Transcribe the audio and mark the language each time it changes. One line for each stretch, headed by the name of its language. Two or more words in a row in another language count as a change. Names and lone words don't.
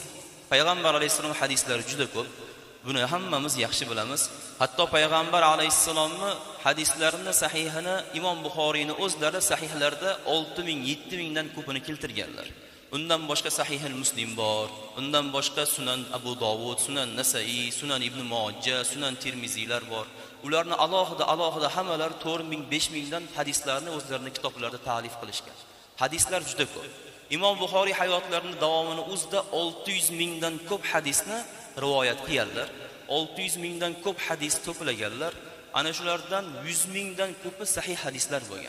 Uzbek: Payg'ambar alayhissalom hadislari juda ko'p. Buni hammamiz yaxshi bilamiz. Hatto payg'ambar alayhissalomni hadislarini sahihini Imom Buxoriyning o'zlari sahihlarda 6000-7000 dan ko'pini keltirganlar. Undan boshqa sahih Muslim bor, undan boshqa Sunan Abu Dovud, Sunan Nasai, Sunan Ibn Majah, Sunan Tirmiziylar bor. Ularni alohida hammalar 4000-5000 dan hadislarni o'zlarining kitoblarida ta'lif qilishgan. Hadislar juda ko'p. Imom Buxoriy hayotlarining davomini o'zida 600 dan ko'p hadisni rivoyat qilganlar. 600 dan ko'p hadis to'plaganlar. Ana shulardan 100 dan ko'pi sahih hadislar bo'lgan.